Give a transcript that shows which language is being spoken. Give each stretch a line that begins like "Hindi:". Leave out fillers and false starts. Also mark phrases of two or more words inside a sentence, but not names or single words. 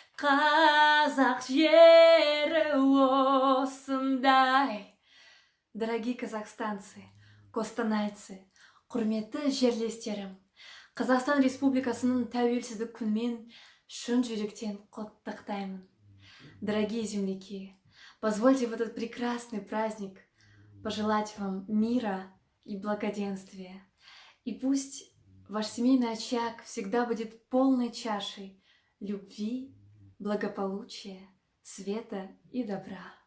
Kazakh: Қазақ жері осындай.
Russian: Дорогие казахстанцы, костанайцы,
Kazakh: құрметті жерлестерім, Қазақстан Республикасының тәуелсіздік күнімен шын жүректен құттықтаймын.
Russian: Дорогие земляки, позвольте в этот прекрасный праздник пожелать вам мира и благоденствия. И пусть ваш семейный очаг всегда будет полной чашей любви, благополучия, света и добра.